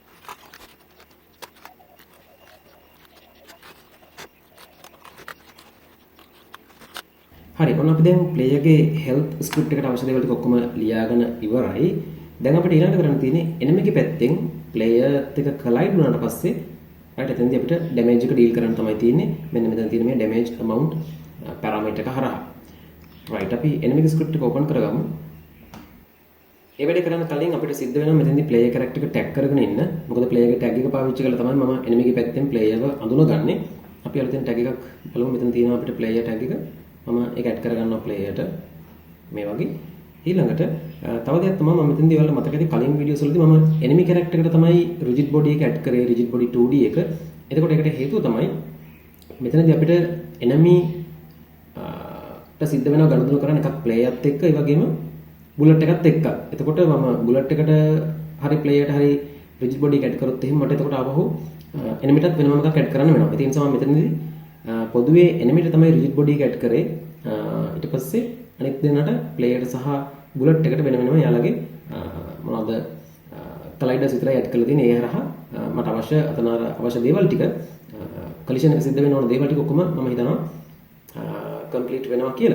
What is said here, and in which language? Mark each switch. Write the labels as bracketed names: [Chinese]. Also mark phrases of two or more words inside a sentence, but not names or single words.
[Sinhala] ඔන්න අපි දැන් ප්ලේයර්ගේ [English] health script [Sinhala] එකට අවශ්‍ය දේවල් ටික ඔක්කොම ලියාගෙන ඉවරයි. දැන් අපිට ඊළඟට කරන්න තියෙන්නේ එනිමිගේ පැත්තෙන් ප්ලේයර් එක collide වුණාට පස්සේ right එතනදී අපිට damage එක deal කරන්න තමයි තියෙන්නේ. මෙන්න මෙතන තියෙන මේ [English] damage amount parameter [Sinhala] එක හරහා. right අපි [English] enemy script [Sinhala] එක open කරගමු. ඒ වැඩේ කරන්න කලින් අපිට සිද්ධ වෙනවා මෙතනදී [English] player character [Sinhala] එක tag කරගෙන ඉන්න. මොකද player ගේ tag එක පාවිච්චි කරලා තමයි මම enemy ගේ පැත්තෙන් player ව අඳුනගන්නේ. අපි අලුතෙන් tag එකක් බලමු. මෙතන තියෙනවා අපිට [English] player tag [Sinhala] එක. මම ඒක add කරගන්නවා player ට. මේ වගේ. ඊළඟට තව දෙයක් තමයි මම මෙතනදී ඔයාලට මතක ඇති කලින් වීඩියෝස් වලදී මම [English] enemy character [Sinhala] එකට තමයි [English] rigid body [Sinhala] එක add කරේ [English] rigid body 2D [Sinhala] එක. එතකොට ඒකට හේතුව තමයි මෙතනදී අපිට enemy ට සිද්ධ වෙනවා ගනුදෙනු කරන්න එකක් player එකත් එක්ක ඒ වගේම bullet එකත් එක්ක. එතකොට මම bullet එකට හරි player එකට හරි [English] rigid body [Sinhala] එක add කරොත් එහෙනම් මට එතකොට ආවහු enemy ටත් වෙනම එකක් add කරන්න වෙනවා. ඒ නිසා මම මෙතනදී පොදුවේ enemy ට තමයි [English] rigid body [Sinhala] එක add කරේ. ඊට පස්සේ අනෙක් දෙන්නට ප්ලේයර් සහ බුලට් එකට වෙන වෙනම යාළගේ මොනවද කලයිඩර්ස් විතරයි ඇඩ් කරලා තියෙන්නේ. ඒ හරහා මට අවශ්‍ය අතන අවශ්‍ය දේවල් ටික කලිෂන් එක සිද්ධ වෙන ඕන දේවල් ටික ඔක්කොම මම හිතනවා කම්ප්ලීට් වෙනවා කියලා.